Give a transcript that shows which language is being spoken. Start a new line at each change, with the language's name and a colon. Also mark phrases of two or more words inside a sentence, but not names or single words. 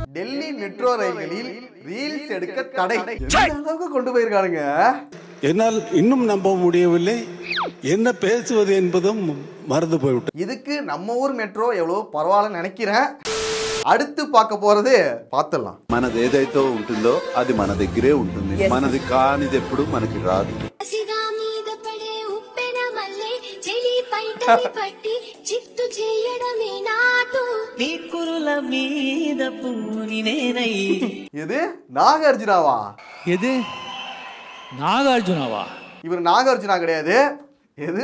Tamil: டெல்லி மெட்ரோ ரயில்களில் ரீல்ஸ் எடுக்க தடை. அளவுக்கு கொண்டு போயிருக்கானுங்க. என்னால் இன்னும் நம்ப முடியவில்லை, என்ன பேசுவது என்பதும் மறந்து போய்விட்டு. இதுக்கு நம்ம ஊர் மெட்ரோ எவ்வளவு பரவாயில்ல நினைக்கிறேன். அடுத்து பார்க்க போறது பார்த்தலாம்.
Telugu: మనది ఏదైతే ఉంటుందో అది మన దగ్గరే ఉంటుంది. మనది కానిది ఎప్పుడు మనకి రాదు.
Tamil: இது நாகார்ஜுனாவா? எது நாகார்ஜுனாவா? இவர் நாகார்ஜுனா கிடையாது. எது?